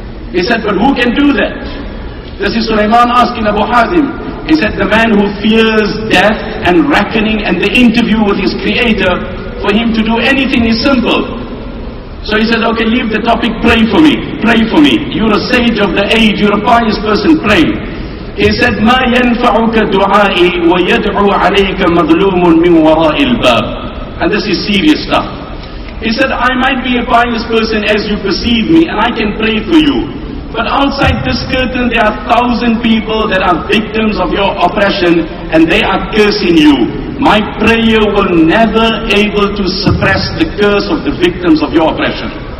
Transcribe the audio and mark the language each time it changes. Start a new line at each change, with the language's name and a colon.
English: He said, but who can do that? This is Sulaiman asking Abu Hazim. He said, the man who fears death and reckoning and the interview with his creator, for him to do anything is simple. So he said, okay, leave the topic, pray for me, pray for me. You're a sage of the age, you're a pious person, pray. He said,
Arabic: مَا يَنْفَعُكَ دُعَائِي وَيَدْعُو عَلَيْكَ مَظْلُومٌ مِنْ وَرَاءِ الْبَابِ.
English: And this is serious stuff. He said, I might be a pious person as you perceive me, and I can pray for you. But outside this curtain, there are 1,000 people that are victims of your oppression, and they are cursing you. My prayer will never able to suppress the curse of the victims of your oppression.